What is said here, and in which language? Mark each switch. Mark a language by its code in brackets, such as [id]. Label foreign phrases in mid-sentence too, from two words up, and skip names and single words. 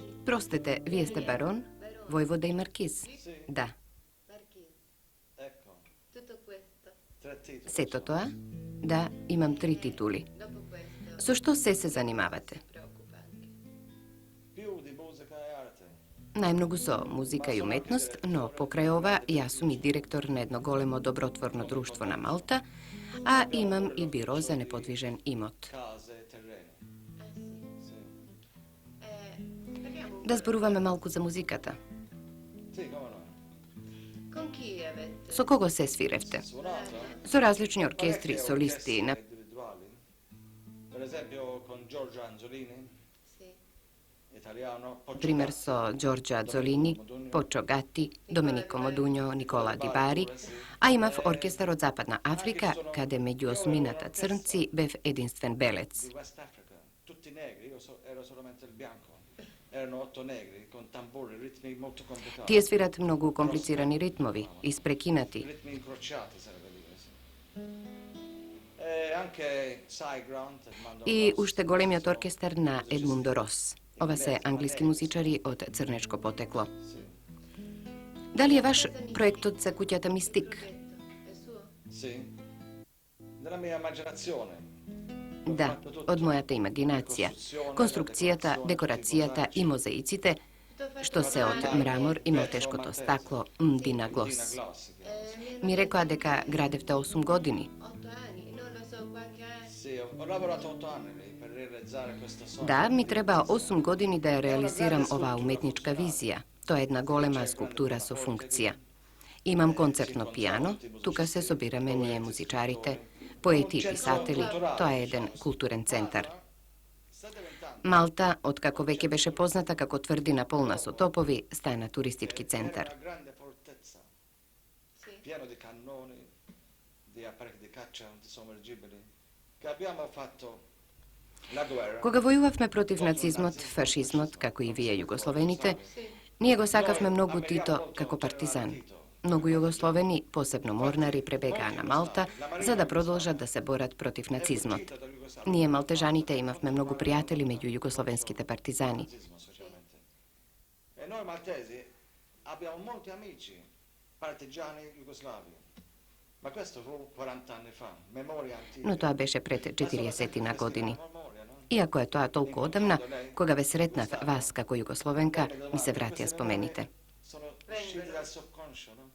[mk] Простете, вие сте барон, војвода и маркиз? Да. [it] Ecco, tre titoli. [mk] Сето тоа? Да, имам 3 титули. Со што се занимавате? [it] Più di musica e arte. [mk] Најмногу со музика и уметност, но покрај ова јас сум и директор на едно големо добротворно друштво на Малта, а имам и биро за неподвижен имот. [it] Case e terreni. Sì. [mk] Да зборуваме малку за музиката. [it] Sì, come no. [mk] Со кого се свиревте? [it] Suonato? [mk] Со различни оркестри, [it] Parecchie [mk] солисти, на [it] orchestre individuali. Per esempio con Giorgio Anzolini, italiano. [mk] пример со Ѓорџа Дзолини, Почо Гати, Доменико Модуњо, Никола Дибари, а имав оркестар од Западна Африка, каде меѓу осмината црнци бев единствен белец. [it] Di West Africa, tutti negri, ero solamente il bianco. Erano 8 negri con tamburi, ritmi molto complicati. [mk] Тие свират многу комплицирани ритмови, испрекинати. [it] Ritmi incrociati sarebbe dire, sì. E anche Sideground, Edmondo [mk] И Ross. уште големиот оркестар на Едмундо Рос. Ова се англиски музичари од црнечко потекло. [it] Sì. [mk] Дали е ваш проектот за куќата Мистик? [it] Sì. Nella mia immaginazione. [mk] Да, од мојата имагинација. Конструкцијата, декорацијата и мозаиците, што се од мрамор и мелтешкото стакло, мдина глос. Ми рекоа дека градевте 8 години. [it] Sì, ho lavorato 8 anni lì per realizzare questo sogno. [mk] Да, ми треба 8 години да ја реализирам оваа уметничка визија. Тоа е една голема скулптура со функција. Имам концертно пијано, тука се собираме ние музичарите, поети и писатели, тоа е еден културен центар. [it] Sta diventando [mk] Малта, откако веќе беше позната како тврдина полна со топови, стана туристички центар. [it] una grande fortezza, pieno di cannoni, di apparecchi di caccia, di sommergibili, che abbiamo fatto la guerra. [mk] Кога војувавме против нацизмот, фашизмот, како и вие југословените, ние го сакавме многу Тито како партизан. Многу југословени, посебно морнари, пребегаа на Малта за да продолжат да се борат против нацизмот. Ние малтежаните имавме многу пријатели меѓу југословенските партизани. [it] Nazismo, socialmente. E noi maltesi abbiamo molti amici partigiani jugoslavi. Ma questo fu 40 anni fa, memoria antica. [mk] Но тоа беше пред 40 години. [it] Memoria, no? [mk] Иако е тоа толку одамна, кога ве сретнав вас како југословенка, ми се вратија спомените. [it] Sono usciti dal subconscio, no?